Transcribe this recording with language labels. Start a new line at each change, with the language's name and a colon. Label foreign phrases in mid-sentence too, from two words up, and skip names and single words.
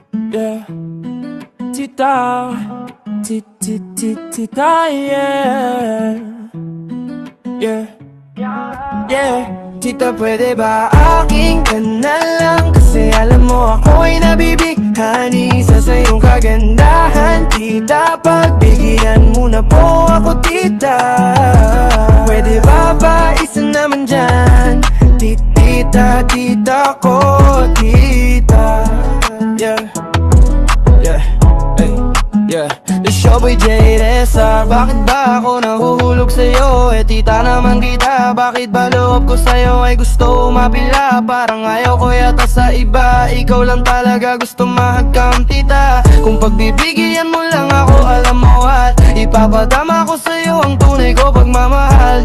Filipino: Yeah, tita, tita, yeah. Yeah, yeah. Tita, pwede ba aking ka na lang? Kasi alam mo ako'y nabibighani sa sayong kagandahan. Tita, pagbigyan mo na po ako, tita. Pwede ba isa naman dyan? Tita, tita ko, tita. Yeah, yeah, hey, yeah.
English: The showboy JSR.
Filipino: Bakit ba ako nahuhulog sa'yo? Eh tita naman kita. Bakit ba loob ko sa'yo ay gusto umapila? Parang ayaw ko yata sa iba. Ikaw lang talaga gusto mahagkam, tita. Kung pagbibigyan mo lang ako, alam mo what? Ipapadama ko sa'yo ang tunay ko pagmamahal.